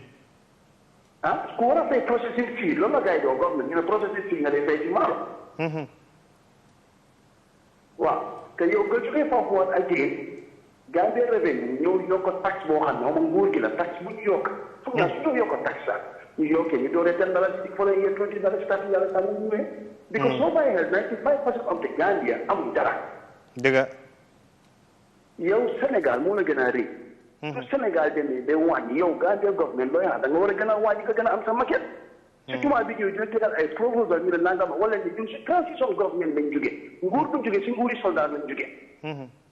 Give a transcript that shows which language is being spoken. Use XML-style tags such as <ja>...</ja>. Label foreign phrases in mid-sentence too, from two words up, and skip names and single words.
<wo>ku war a fay</wo> <en>processing fee</en> <wo>loolu la gars yi doo government ñu ne</wo> <en>processing fee</en> <wo>nga day fay ci maalo. waaw te yow nga jógee foofu woon ak jigéen Gambia Revenue ñëw yokk tax boo xam ne moom nguur gi la tax bu ñu yokk. foog naa su ñu yokk tax sax ñu yokkee ñu dooree $10 ci</wo> <en>following year</en> <wo>$20 $30 sax mu ñëwee. because soo bàyyi xel 95%</wo> <en>of the Gambia</en> <wo>amul dara. dëgg yow Sénégal moo la gën a rëy. su Sénégal demee ba wàññi yow Gambia government looy xam da nga war a gën a wàññi nga gën a am sa maquette. surtout maa bi ñëw dina tegal ay proposal ñu ne nangam wala ni ñun si</wo> <en>transition government</en> <wo>lañ jógee nguur bu jógee si nguuri soldat lañ jógee.</wo>